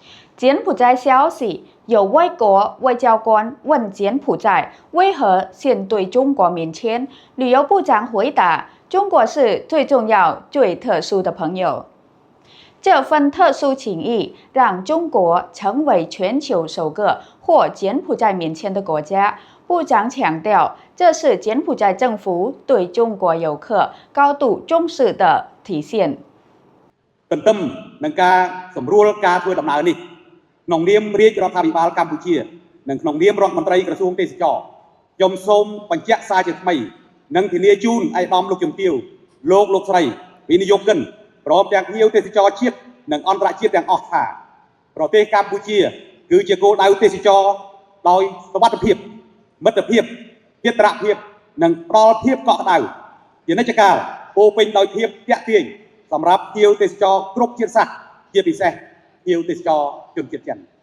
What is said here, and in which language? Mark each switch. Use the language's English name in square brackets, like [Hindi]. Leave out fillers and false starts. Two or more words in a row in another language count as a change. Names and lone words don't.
[Chinese] 柬埔寨消息，有外国外交官问柬埔寨为何先对中国免签，旅游部长回答：中国是最重要、最特殊的朋友。这份特殊情谊让中国成为全球首个获柬埔寨免签的国家。部长强调，这是柬埔寨政府对中国游客高度重视的体现。 [Khmer] ទន្ទឹមនឹងការសម្រួលការធ្វើដំណើរនេះក្នុងនាមរាជរដ្ឋាភិបាលកម្ពុជានិងក្នុងនាមរដ្ឋមន្ត្រីក្រ សួងទេសចរខ្ញុំសូមបញ្ជាក់សារជាថ្មីនិងធានាជូនឯកឧត្តមលោកជំទាវលោកស្រីវិនិយោគិនព្រមទាំងភ្ញៀវទេសចរជាតិនិងអន្តរជាតិទាំងអស់ថាប្រទេសកម្ពុជាគឺជាគោលដៅទេសចរដោយសុវត្ថិភាពមិត្តភាពភារៈភាពនិងផ្ដល់ភាពកក់ក្ដៅជានិច្ចកាលពោពេញដោយភាពទាក់ទាញសម្រាប់ភ្ញៀវទេសចរគ្រប់ជាតិសាសន៍ជាពិសេសភ្ញៀវទេសចរជនជាតិចិន